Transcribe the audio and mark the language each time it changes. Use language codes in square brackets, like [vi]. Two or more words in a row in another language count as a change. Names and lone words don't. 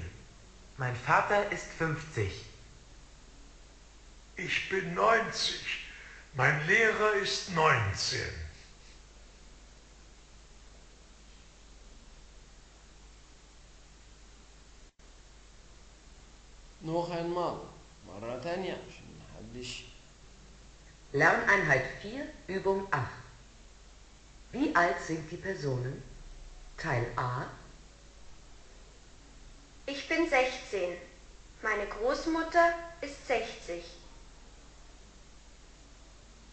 [de] Mein Vater ist 50. Ich bin 90. Mein Lehrer ist 19. noch einmal [ar] مرة تانية عشان محدش. [de] Lerneinheit 4, Übung 8. Wie alt sind die Personen? Teil A. Ich bin 16. Meine Großmutter ist 60.